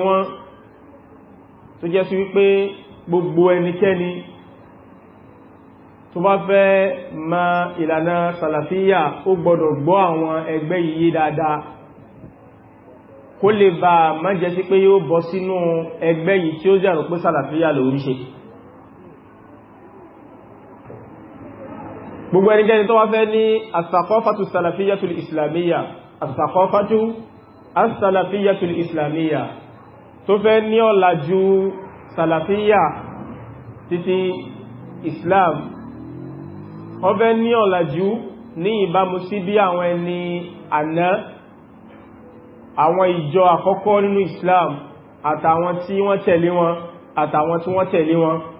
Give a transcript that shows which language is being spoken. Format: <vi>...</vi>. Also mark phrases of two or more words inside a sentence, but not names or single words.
<yo>wọ́n, tó jẹ́ sí wípé gbogbo ẹnikẹ́ni tó bá fẹ́ ma ìlànà Salafiyya ó gbọ́dọ̀ gbọ́ àwọn ẹgbẹ́ yìí dáadáa, kó lè bá má jẹ́ sí pé yóò bọ́ sínú ẹgbẹ́ yìí tí ó jẹ́rò pé Salafiyya lórí ṣe. Gbogbo ẹnikẹ́ni tó wá fẹ́ ní</yo> <ar>الثقافة السلفية الإسلامية الثقافة السلفية Islamiyya,</ar> <yo>tó fẹ́ ní ọ̀làjú Salafiyya títí Islam, ó fẹ́ ní ọ̀làjú ní ìbámu sí bí àwọn ẹni àná, àwọn ìjọ àkọ́kọ́ nínú Islam àtàwọn tí wọ́n tẹ̀lé wọn àtàwọn tí wọ́n tẹ̀lé wọn.</yo>